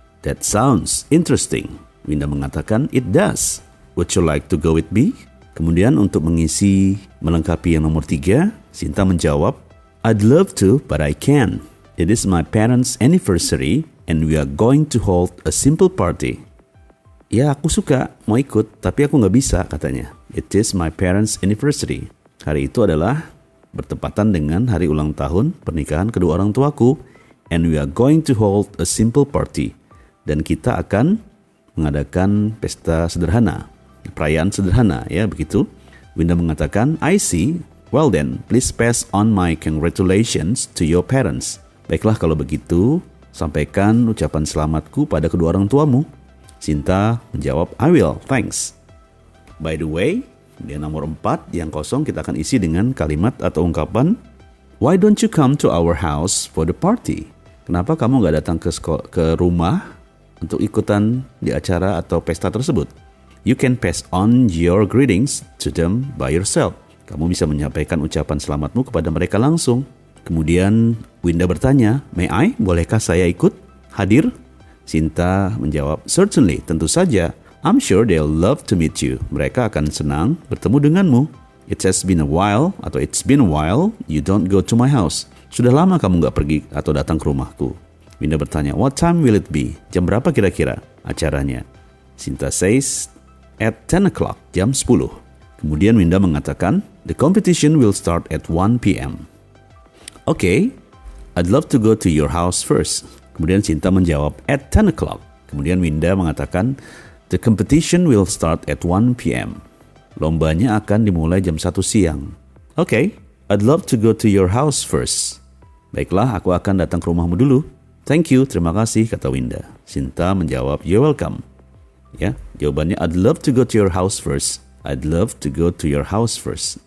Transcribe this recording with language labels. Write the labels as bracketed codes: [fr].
[en] That sounds interesting. [id] Winda mengatakan, [en] It does. Would you like to go with me? [id] Kemudian untuk mengisi melengkapi yang nomor 3, Sinta menjawab, [en] I'd love to, but I can't. It is my parents' anniversary, and we are going to hold a simple party. [id] Ya, aku suka, mau ikut, tapi aku nggak bisa, katanya. [en] It is my parents' anniversary. [id] Hari itu adalah bertepatan dengan hari ulang tahun pernikahan kedua orang tuaku, [en] and we are going to hold a simple party. [id] Dan kita akan mengadakan pesta sederhana, perayaan sederhana, ya begitu. Winda mengatakan, [en] I see. Well then, please pass on my congratulations to your parents. [id] Baiklah kalau begitu, sampaikan ucapan selamatku pada kedua orang tuamu. Sinta menjawab, [en] I will, thanks. By the way, [id] di nomor 4 yang kosong kita akan isi dengan kalimat atau ungkapan, [en] Why don't you come to our house for the party? [id] Kenapa kamu gak datang ke rumah untuk ikutan di acara atau pesta tersebut? [en] You can pass on your greetings to them by yourself. [id] Kamu bisa menyampaikan ucapan selamatmu kepada mereka langsung. Kemudian Winda bertanya, [en] May I? [id] Bolehkah saya ikut? Hadir? Sinta menjawab, Certainly, tentu saja. [en] I'm sure they'll love to meet you. [id] Mereka akan senang bertemu denganmu. [en] It's been a while you don't go to my house. [id] Sudah lama kamu gak pergi atau datang ke rumahku. Winda bertanya, [en] What time will it be? [id] Jam berapa kira-kira acaranya? [en] Sinta says, At 10 o'clock, [id] jam 10. Kemudian Winda mengatakan, [en] The competition will start at 1 p.m. Okay, I'd love to go to your house first. [id] Kemudian Sinta menjawab, [en] At 10 o'clock. [id] Kemudian Winda mengatakan, [en] The competition will start at 1 p.m. [id] Lombanya akan dimulai jam 1 siang. [en] Okay, I'd love to go to your house first. [id] Baiklah, aku akan datang ke rumahmu dulu. [en] Thank you, [id] terima kasih, kata Winda. Sinta menjawab, [en] You're welcome. [id] Ya, jawabannya, [en] I'd love to go to your house first. I'd love to go to your house first.